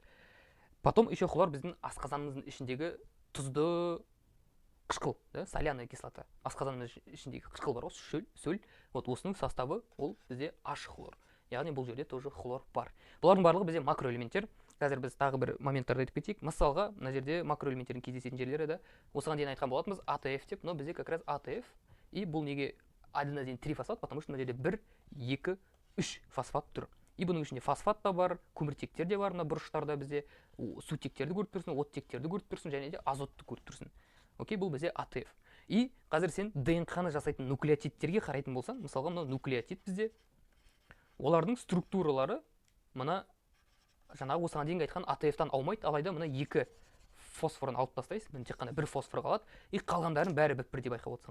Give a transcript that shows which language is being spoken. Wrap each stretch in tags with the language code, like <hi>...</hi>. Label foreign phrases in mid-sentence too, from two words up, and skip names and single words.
<ru>Потом еще хлор</ru> <kk>біздің асқазанымыздың ішіндегі тұзды қышқыл,</kk> <ru>соляная кислота.</ru> <kk>Асқазанымыздың ішіндегі қышқыл бар, осы сөл, вот осының составы ол бізде аш хлор. Яғни бұл жерде тоже хлор бар. Бұлардың барлығы бізде макроэлементтер. Қазір біз тағы бір моменттарды айтып кетейік. Мысалға, мына жерде макроэлементтердің кездесетін жерлері де осыған дейін айтқан болатынбыз АТФ деп, но бізде</kk> <ru>как раз</ru> <kk>АТФ, и бұл неге аденозин трифосфат,</kk> <ru>потому что</ru> <kk>мына жерде 1, 2, 3 фосфат тұр. И бұның ішінде фосфат та бар, көміртектер де бар, мына бұрыштарда бізде сутектерді көріп тұрсың, оттектерді көріп тұрсың, және де азотты көріп тұрсың. Окей, бұл бізде АТФ. И қазір сен ДНК-ны жасайтын нуклеотидтерге қарайтын болсаң, мысалға мына нуклеотид бізде, олардың структуралары мына жаңағы осыған дейінгі айтқан АТФ-тан аумайды, алайда мына екі фосфорын алып тастайсың, міне тек қана бір фосфор қалады, и қалғандарын бәрі бірдей байқап отырсың.</kk>